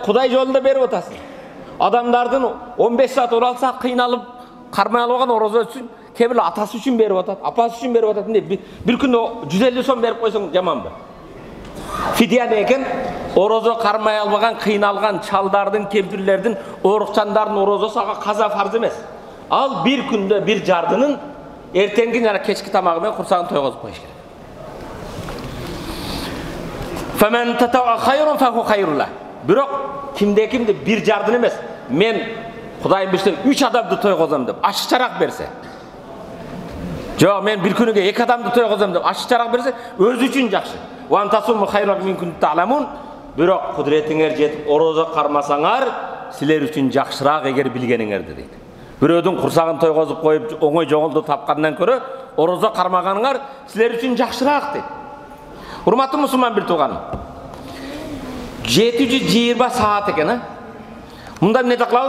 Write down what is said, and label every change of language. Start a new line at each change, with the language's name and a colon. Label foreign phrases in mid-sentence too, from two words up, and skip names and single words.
Kyrgyz: Кудай жолунда берип атасың. Адамдардын 15 саат уралса кыйналып кармай алган орозо үчүн, кебир атасы үчүн берип атат, апасы үчүн берип атат деп бир күндө 150 сом берип койсоң жаманбы? Фидия не экен? Орозо кармай албаган, кыйналган чалдардын, кемпирлердин, оорукчандардын орозосу ага каза фарз эмес. Ал бир күндө бир жардынын эртеңки жана кечки тамагы менен курсагын тойгозуп коюш керек.
Arabic: فمن تطوع خيرا فهو خير له.
Kyrgyz: Бирок кимде-кимде бир жардын эмес. Мен Кудайым билсе 3 адамды тойгозом деп ашыкчараак берсе. Жок, мен бир күнүгө 2 адамды тойгозом деп ашыкчараак берсе, өзү үчүн жакшы.
Arabic: وأن تصوموا خير منكم تعلمون.
Kyrgyz: Бирок кудретиңер жетип орозо кармасаңар, силер үчүн жакшыраак эгер билгениңерди дейт. Бирөөдүн курсагын тойгозуп коюп, оңой жоголду тапкандан көрө, орозо кармаганыңар силер үчүн жакшыраак дейт. Урматтуу мусулман бир тууганым. 720 саат экен, Мында эмне кылабыз?